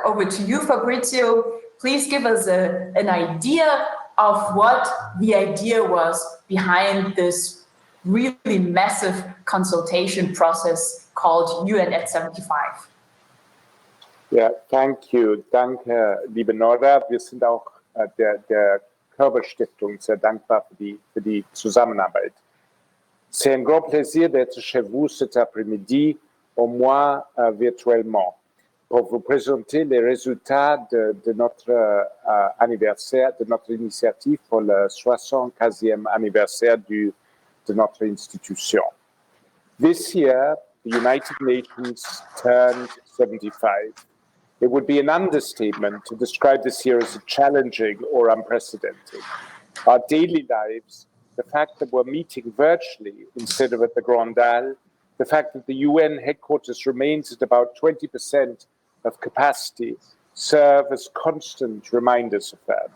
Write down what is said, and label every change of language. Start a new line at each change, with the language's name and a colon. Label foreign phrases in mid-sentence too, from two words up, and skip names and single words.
English: Over to you, Fabrizio. Please give us an idea of what the idea was behind this really massive consultation process called UN at 75. Ja, thank you.
German: Danke, liebe Nora. Wir sind auch der Kerber Stiftung sehr dankbar für die Zusammenarbeit.
French: C'est un grand plaisir d'être chez vous cet après-midi, au moins virtuellement, pour vous présenter les résultats de notre anniversaire, de notre initiative pour le 75e anniversaire de notre institution.
English: This year, the United Nations turned 75. It would be an understatement to describe this year as challenging or unprecedented. Our daily lives, the fact that we're meeting virtually instead of at the Grand Dalle, the fact that the UN headquarters remains at about 20% of capacity, serve as constant reminders of that.